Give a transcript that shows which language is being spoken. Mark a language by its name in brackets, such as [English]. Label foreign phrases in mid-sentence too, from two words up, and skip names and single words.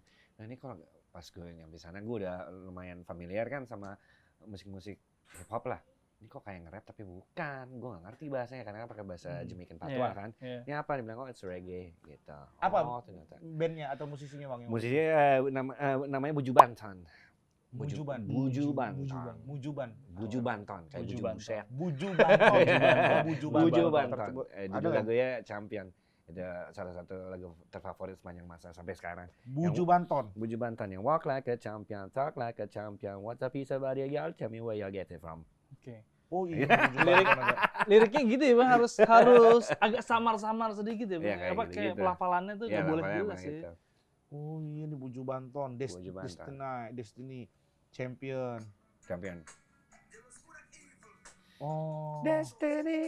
[Indonesian] Nah, ini kalau pas gue nyampe sana gue udah lumayan familiar kan sama musik-musik hip hop lah. Ini kok kayak nge-rap tapi bukan, gue gak ngerti bahasanya karena kan pakai bahasa Jamaican Patois kan. Ini apa? Dibilang kok [English] it's reggae [Indonesian] gitu. Apa bandnya atau musisinya Bang? Musisinya namanya Buju Banton. Buju Banton. Kayak Buju Buset. Buju Banton. Judul lagunya Champion. Itu salah satu lagu terfavorit sepanjang masa sampai sekarang. Buju Banton [English] yang Walk Like a Champion, Talk Like a Champion, What's a piece of body, y'all tell me where you get it from. [Indonesian] Oke. Oh iya. Liriknya gitu ya Bang, harus agak samar-samar sedikit ya Bang. Apa kayak pelafalannya tuh nggak boleh jelas ya. Oh iya, ini Buju Banton, Destiny, Champion. Oh. Destiny.